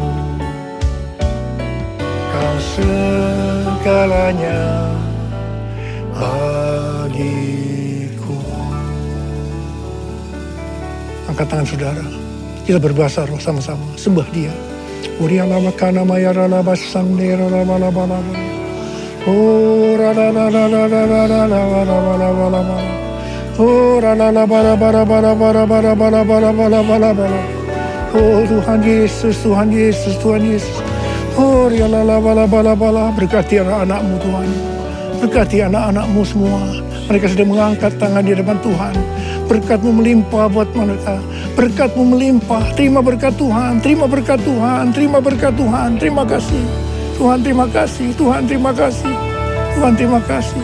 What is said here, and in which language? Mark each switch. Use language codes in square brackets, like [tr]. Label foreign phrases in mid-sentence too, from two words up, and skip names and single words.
[id] Kau segalanya bagiku. Angkat tangan saudara. Kita berbahasa roh sama-sama. Sembah Dia. Uria lama kana maya rana basang nera lama lama lama. Oh rana rana rana rana rana rana rana. Oh rana rana bara bara bara bara bara bara bara bara bara bara. Oh Tuhan Yesus, Tuhan Yesus, Tuhan Yesus. Oh ya la la bala bala bala, berkati anak-Mu Tuhan. Berkati anak-anak-Mu semua. Mereka sedang mengangkat tangan di depan Tuhan. Berkat-Mu melimpah buat mereka. Berkat-Mu melimpah. Terima berkat Tuhan. Terima berkat Tuhan. Terima berkat Tuhan. Terima kasih. Tuhan terima kasih. Tuhan terima kasih. Tuhan terima kasih.